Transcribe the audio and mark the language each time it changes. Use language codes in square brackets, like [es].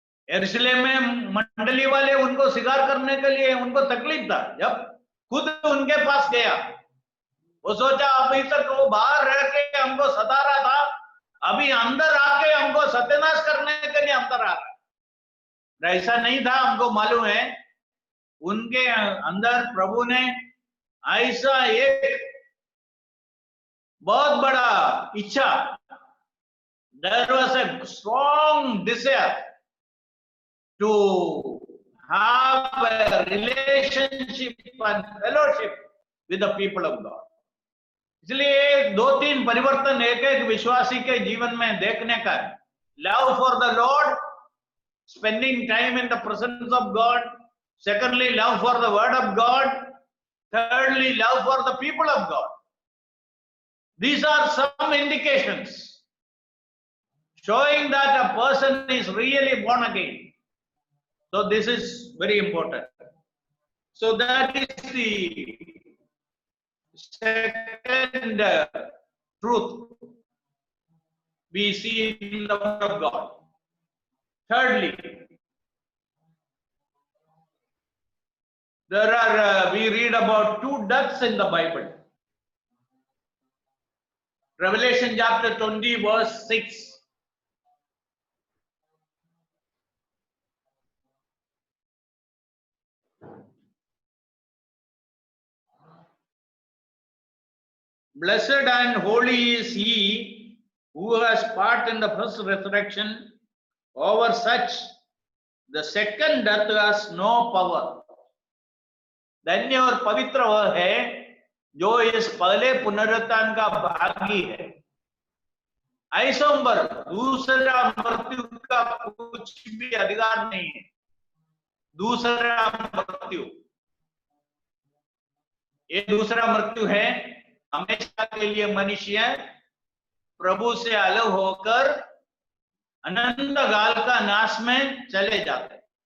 [hi] यरूशलेम में मंडली वाले उनको स्वीकार करने के लिए उनको तकलीफ था। जब खुद उनके पास गया वो सोचा अभी तक वो बाहर रह के हमको सता रहा था, अभी अंदर आके हमको सत्यानाश करने के लिए अंदर आ रहा है। ऐसा नहीं था, हमको मालूम है उनके अंदर प्रभु ने ऐसा एक बहुत बड़ा इच्छा, [en] there was a strong desire to have a relationship and fellowship with the people of God. [hi] इसलिए दो तीन परिवर्तन एक एक विश्वासी के जीवन में देखने का है। [en] Love for the Lord, spending time in the presence of God, secondly love for the word of God, thirdly love for the people of God. These are some indications showing that a person is really born again. So this is very important. So that is the second truth we see in the word of God. Thirdly, there are we read about two deaths in the Bible. Revelation chapter 20 verse 6. Blessed and holy is he who has part in the first resurrection. Over such the second death has no power. [hi] धन्य और पवित्र वह है जो इस पहले पुनरुत्थान का भागी है। ऐसों पर दूसरा मृत्यु का कुछ भी अधिकार नहीं है। दूसरा मृत्यु, ये दूसरा मृत्यु है हमेशा के लिए मनुष्य प्रभु से अलग होकर अनंत काल का नाश में चले जाते हैं।